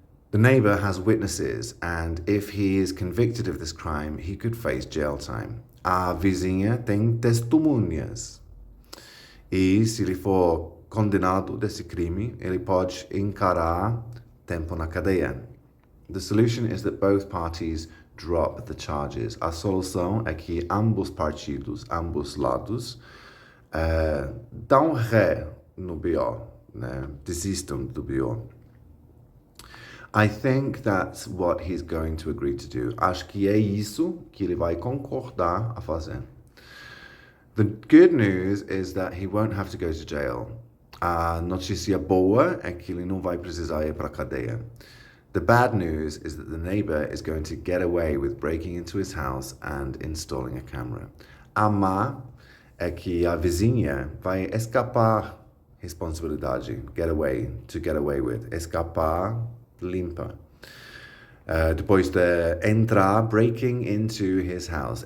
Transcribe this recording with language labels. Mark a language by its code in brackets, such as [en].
[en] The neighbor has witnesses, and if he is convicted of this crime, he could face jail time. [pt] A vizinha tem testemunhas. E se ele for condenado desse crime, ele pode encarar tempo na cadeia. [en] The solution is that both parties drop the charges. [pt] A solução é que ambos partidos, ambos lados, dão ré no BO, né? Desistam do BO. [en] I think that's what he's going to agree to do. [pt] Acho que é isso que ele vai concordar a fazer. [en] The good news is that he won't have to go to jail. [pt] A notícia boa é que ele não vai precisar ir para a cadeia. [en] The bad news is that the neighbor is going to get away with breaking into his house and installing a camera. [pt] A má é que a vizinha vai escapar responsabilidade. [en] To get away with. [pt] Escapar limpa. Depois de entrar, [en] breaking into his house.